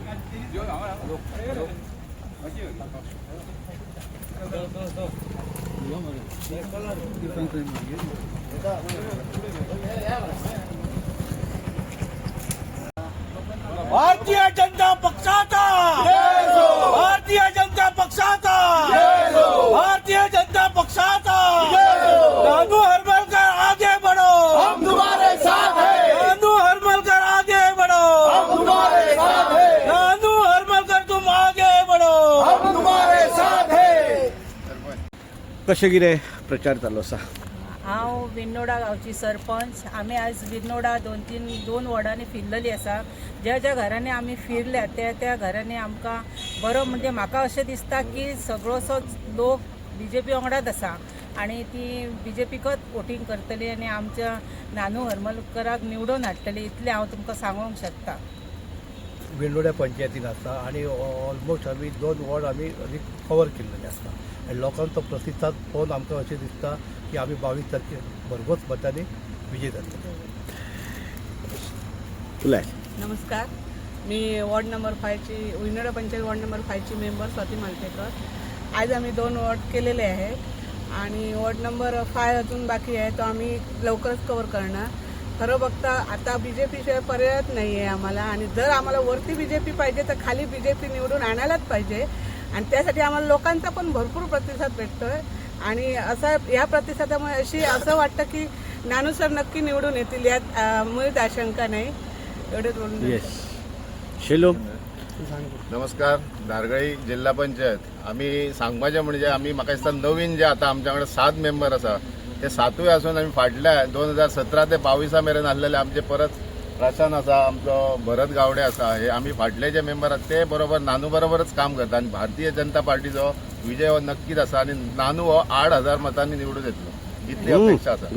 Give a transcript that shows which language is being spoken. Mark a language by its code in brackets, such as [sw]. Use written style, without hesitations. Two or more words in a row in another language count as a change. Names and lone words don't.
[mr] भारतीय जनता पक्षाचा भारतीय जनता पक्षाचा भारतीय जनता पक्षाचा [hi] नानू हरमलकर आगे बढ़ो, हम तुम्हारे साथ हैं। नानू हरमलकर आगे बढ़ो, हम तुम्हारे साथ हैं। नानू हरमलकर तुम आगे बढ़ो, हम तुम्हारे साथ हैं। [kok] कशें कितें प्रचार चालू आसा? हांव विनोडा गांवची सरपंच. आमी आज विनोडा दोन वॉर्डांनी फिरलेली आसा. ज्या ज्या घरांनी आमी फिरल्या त्या घरांनी आमकां बरो म्हणजे म्हाका अशें दिसता की सगळोसो लोक BJP वांगडाच आसा आनी ती BJPकच वोटींग करतली आनी आमच्या नानू हरमलकराक निवडून हाडटली इतलें हांव तुमकां सांगूंक शकता. विंडोड्या पंचायतीन आसता आणि ऑलमोस्ट आमी 2 वॉर्ड आमी कवर केल्लेले आसता आनी लोकांचो प्रतिसाद पळोवन आमकां अशें दिसता की आमी 22 तारखेर भरघोस मतांनी विजय जातले. उलय. [mr] नमस्कार, मी वॉर्ड नंबर 5ची विनोडा पंचायत वॉर्ड नंबर 5ची मेंबर स्वाती मालपेकर. आज आम्ही 2 वॉर्ड केलेले आहेत आणि वॉर्ड नंबर 5 अजून बाकी आहे, तो आम्ही लवकरच कव्हर करणार. खरं बघता आता BJP शिवाय पर्यायच नाही आहे आम्हाला आणि जर आम्हाला वरती BJP पाहिजे तर खाली BJP निवडून आणायलाच पाहिजे आणि त्यासाठी आम्हाला लोकांचा पण भरपूर प्रतिसाद भेटतोय आणि असा या प्रतिसादामुळे असं वाटतं की नानू सर नक्की निवडून येतील यात मुळीच आशंका नाही. एवढेच बोलून येस. शेलो. [kok] नमस्कार. धारगळी जिल्हा पंचायत आम्ही सांगपाचें म्हणजे आम्ही म्हाका दिसता नवीन जे आता आमच्या कडेन 7 मेंबर आसा ते 7ूय आसून आमी फाटल्या 2017 ते 22 मेरेन आसलेले आमचे परत प्रशांत आसा, आमचो भरत गावडे आसा, हे आमी फाटले जे मेंबर आसा ते बरोबर नानू बरोबरच काम करता आनी भारतीय जनता पार्टीचो विजय हो नक्कीच आसा आनी नानू हो 8000 मतांनी निवडून येतलो इतली अपेक्षा आसा.